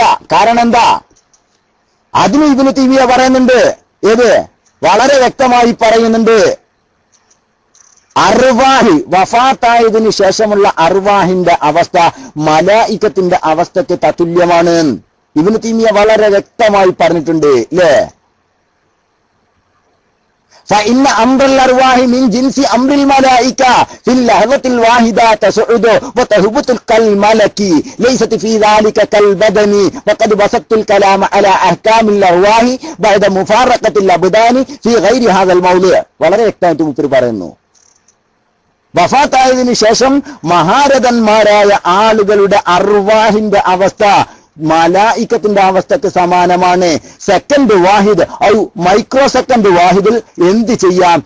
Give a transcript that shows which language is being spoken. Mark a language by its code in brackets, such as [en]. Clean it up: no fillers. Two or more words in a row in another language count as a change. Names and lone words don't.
[ml] കാരണം എന്താ? അതിന് ഇബ്നു തൈമിയ്യ പറയുന്നുണ്ട്. ഏത്? വളരെ വ്യക്തമായി പറയുന്നുണ്ട്. അർവാഹ് വഫാത്തായതിനു ശേഷമുള്ള അർവാഹിന്റെ അവസ്ഥ മലായികത്തിന്റെ അവസ്ഥയ്ക്ക് തത്തുല്യമാണ്. ഇബ്നു തൈമിയ്യ വളരെ വ്യക്തമായി പറഞ്ഞിട്ടുണ്ട്, അല്ലേ? [ar] فإن أمر الأرواح من جنس أمر الملائكة في اللحظة الواحدة تصعد وتهبط كالملك ليست في ذلك كالبدن وقد بسطت الكلام على أحكام الأرواح بعد مفارقة الأبدان في غير هذا الموضوع. [ml] വളരെ വ്യക്തമായിട്ട് മുപ്പർ പറയുന്നു, വഫാത്തായതിനു ശേഷം മഹാരഥന്മാരായ ആളുകളുടെ അർവാഹിന്റെ അവസ്ഥ മലായിക്കത്തിന്റെ അവസ്ഥക്ക് സമാനമാണ്. സെക്കൻഡ് വാഹിദ് [en] micro second [ml] വാഹിദിൽ എന്ത് ചെയ്യാം?